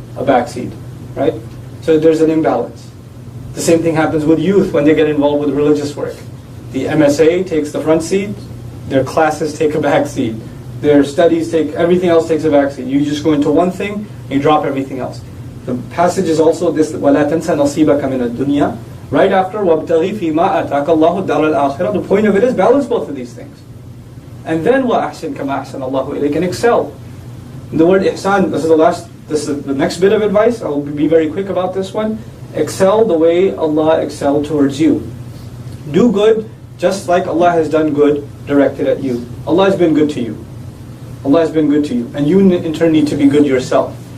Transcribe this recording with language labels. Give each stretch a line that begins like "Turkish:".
English: a backseat, right? So there's an imbalance. The same thing happens with youth when they get involved with religious work. The MSA takes the front seat, their classes take a back seat, their studies take, everything else takes a back seat. You just go into one thing, you drop everything else. The passage is also this,
Arabic: وَلَا تَنْسَ نَصِيبَكَ مِنَ الدُّنْيا.
English: Right after,
Arabic: وَابْتَغِي فِي مَا أَتَاكَ اللَّهُ الدَّارَ الْآخِرَةِ.
English: The point of it is balance both of these things. And then
Arabic: وَأَحْسِنْ كَمَا أَحْسَنَ اللَّهُ إِلَيْكَ,
English: and excel. The word ihsan, this is the next bit of advice. I'll be very quick about this one. Excel the way Allah excelled towards you. Do good just like Allah has done good directed at you. Allah has been good to you. Allah has been good to you. And you in turn need to be good yourself.